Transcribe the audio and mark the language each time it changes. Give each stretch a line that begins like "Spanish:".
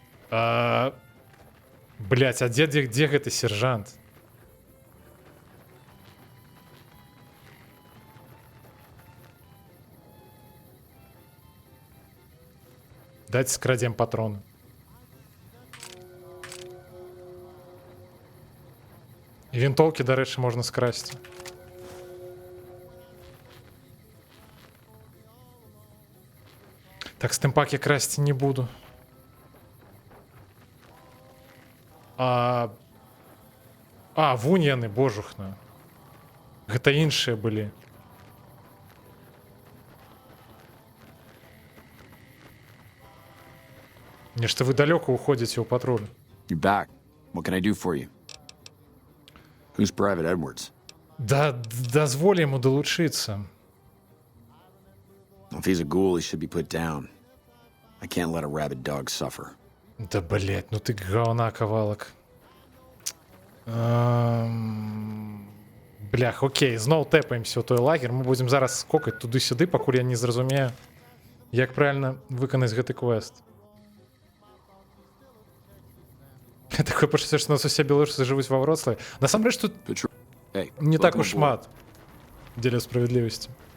Russian: Блять, а где это сержант?
Belarusian: Дайте скрадзем патроны. І вінтоўкі, дарэчы, можна скрасці. Так, стэмпак я красці не буду. Вунь яны, божухна. Гэта іншыя былі. Нешта вы далёка уходзіце ў патруль.
English: You're back. What can I do for you? Who's Private Edwards?
Belarusian: Дазволь яму далучыцца.
English: If he's a ghoul, he should be put down. I can't let a rabid dog suffer.
Russian: Да, блядь, ну ты говна, кавалак.
Belarusian: Блях, окей, зноў тэпаемся ў той лагер. Мы будзем зараз скокаць туды-сюды, пакуль я не зразумею, як правільна выканаць гэты квест. Такое пачуццё, што у нас усе беларусы жывуць ва Вроцлаве. Насамрэч тут не так уж шмат дзеля справядлівасці.